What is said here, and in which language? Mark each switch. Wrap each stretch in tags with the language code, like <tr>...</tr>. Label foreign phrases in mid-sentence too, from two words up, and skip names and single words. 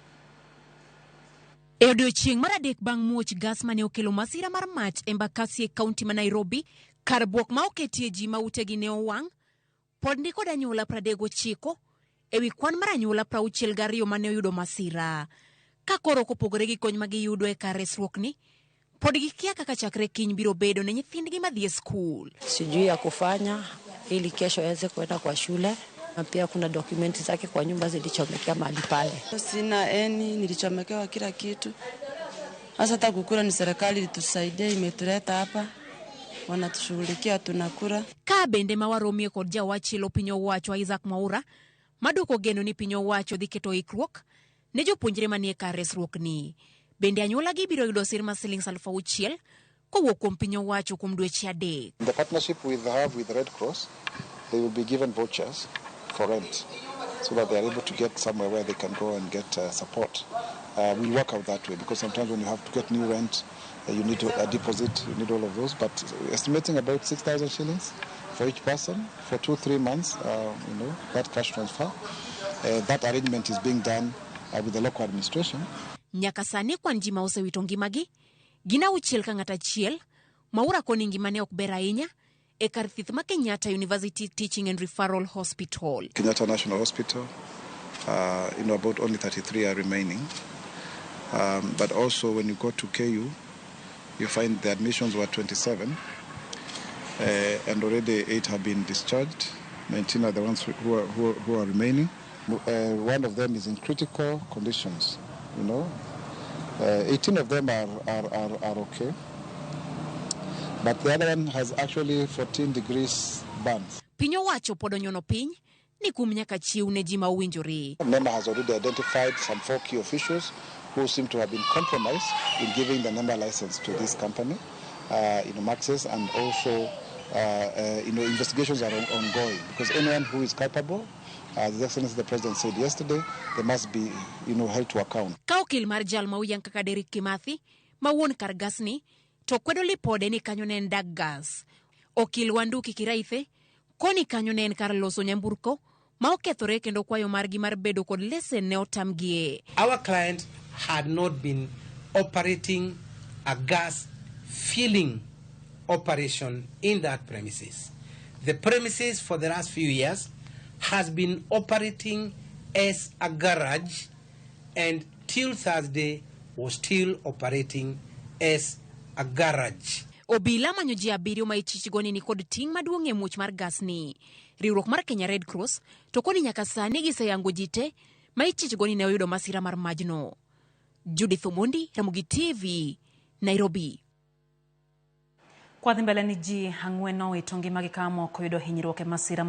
<luo>E odiechieng' mar adek bang' muoch gas mane okelo masira mar mach Embakasi e kaunti ma Nairobi, kar buok ma oketie ji ma utegi ne owang', pod ni kod anyuola 39 ewi kwan mar anyuola 62 mane oyudo masira. Ka koro kopogore gi kony ma giyudo e kar resruok ni, pod gikia kaka chakre kiny biro bedo ne nyithindgi madhi e skul.</luo> <sw>Sijui ya kufanya ili kesho aweze kwenda kwa shule. Na pia kuna dokumenti zake kwa nyumba zilichomekea mahali pale. Sina nilichomekewa kila kitu. Hasa hata kukula ni serikali ilitusaidia, imetuleta hapa. Wanatushughulikia tunakula.</sw> <luo>Ka bende mawaromie kod jawachilo piny owacho Isaac Mwaura, maduoko geno ni piny owacho dhi keto ikruok ne jopuonjre manie kar resruok ni. Bende anyuola gi biro yudo sir ma Sh6,000 kowuok kuom piny owacho kuom dweche 3.</luo> <en>The partnership we have with Red Cross, they will be given vouchers for rent so that they are able to get somewhere where they can go and get support. We work out that way because sometimes when you have to get new rent, you need a deposit, you need all of those. But we're estimating about 6,000 shillings for each person for 2-3 months, that cash transfer. That arrangement is being done with the local administration.</en> <luo>Nyaka sani kwan ji ma osewito ngimagi gina 6 ka ng'ata achiel. Mwaura koni ngimane ok ber ahinya e kar thieth ma Kenyatta University Teaching and Referral Hospital.</luo> <en>Kenyatta National Hospital, about only 33 are remaining. But also when you go to KU, you find the admissions were 27, and already 8 have been discharged. 19 are the ones who are remaining. One of them is in critical conditions, 18 of them are okay. But the other one has actually 14 degrees burns.</en> <luo>Piny owacho pod onyono piny ni kum nyaka chiw ne ji ma owinjore.</luo> <en>NEMA has already identified some 4 key officials who seem to have been compromised in giving the NEMA license to this company, Maxes, and also investigations are ongoing because anyone who is culpable, as the Excellency the President said yesterday, they must be held to account.</en> <luo>Ka okil mar jal ma uyang kaka Derek Kimathi ma wuon kar gas ni to kwedo lipode ni kanyo ne en dak gas. Okil Wandugi Kiraithe koni kanyo ne en kar loso nyamburko ma okethore kendo kwayo margi mar bedo kod lesen ne otamgie.</luo> <en>Our client had not been operating a gas filling operation in that premises. The premises for the last few years has been operating as a garage, and till Thursday was still operating as a garage.</en> <luo>Obila manyo ji 7 ma ichich goni ni kod ting' maduong' e muoch mar gas ni. Riwruok mar Kenya Red Cross to koni nyaka sani giseyango ji te ma ichich goni ne oyudo masira mar majno. Juitho Mundi, Ramogi TV, Nairobi. Kwa dhimbele ni ji 4 owito ngimagi ka moko yudo hinyruok e masira</luo>